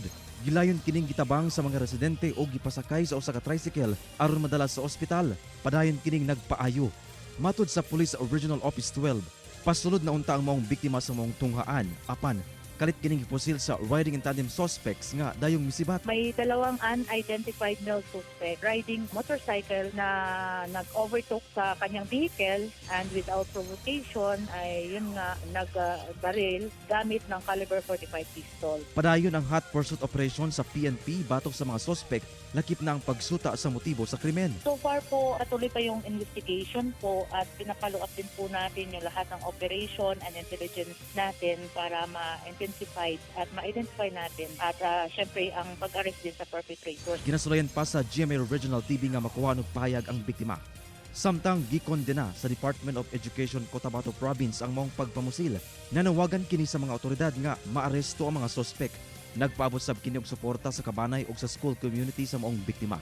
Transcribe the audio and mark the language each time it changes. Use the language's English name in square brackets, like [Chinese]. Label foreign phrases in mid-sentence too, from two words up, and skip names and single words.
[Cebuano] Gilayon kining gitabang sa mga residente o gipasakay sa usa ka tricycle aron madala sa ospital. Padayon kining nagpaayo. Matud sa Police Regional Office 12, pasulod na unta ang maong biktima sa maong tunghaan. Apan kalit kining gipusil sa [English] riding-in-tandem suspects [Cebuano] nga dayong misibat. [Filipino] May dalawang [English] unidentified male suspect riding motorcycle [Filipino] na nag-overtook sa kanyang [English] vehicle and without provocation [Filipino] ay yun nga nagbaril gamit ng caliber 45 pistol. [Cebuano] Padayon ang [English] hot pursuit operation [Cebuano] sa PNP batok sa mga suspect lakip na ang pagsuta sa motibo sa krimen. [English] So far [Filipino] po, patuloy pa yung investigation po at pinapalo up din po natin yung lahat ng [English] operation and intelligence [Filipino] natin para ma-intensify at ma-identify natin at syempre ang pag-arrest din sa perpetrators. [Cebuano] Ginasulayan pa sa GMA Regional TV nga makuha og pahayag ang biktima. Samtang gikondena sa Department of Education Cotabato Province ang maong pagpamusil. Nanawagan kini sa mga otoridad nga maaresto ang mga suspect. Nagpaabot sab kini og suporta sa kabanay ug sa [English] school community [Cebuano] sa maong biktima.